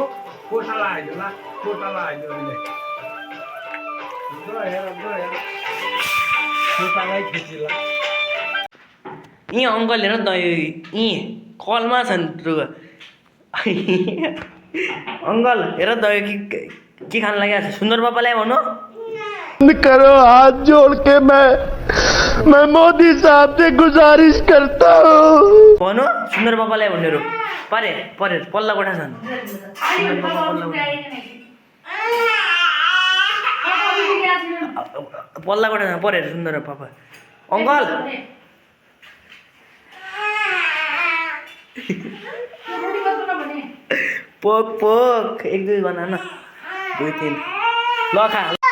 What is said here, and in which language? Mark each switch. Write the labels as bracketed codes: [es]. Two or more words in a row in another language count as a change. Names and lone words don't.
[ne] खोटा लाग्यो ला, खोटा लाग्यो अहिले। खोटालाई खिचिला। यी अङ्कल हेर त, यी कलमा छन् रुगा। अङ्कल हेर त, के खान लागेको छ? सुन्दर पापालाई भन्नु। [hi] करो हाथ जोड़ के मैं मोदी साहब से गुजारिश करता हूँ। [ne] भन्नु सुन्दर पापालाई भन्नेहरू परे परे पल्ला कोठा छन्। पल्ला कोठा छन् परे सुन्दर पापा। अङ्कल पोक पोक 1 2 बना न, 2 3 ल खा।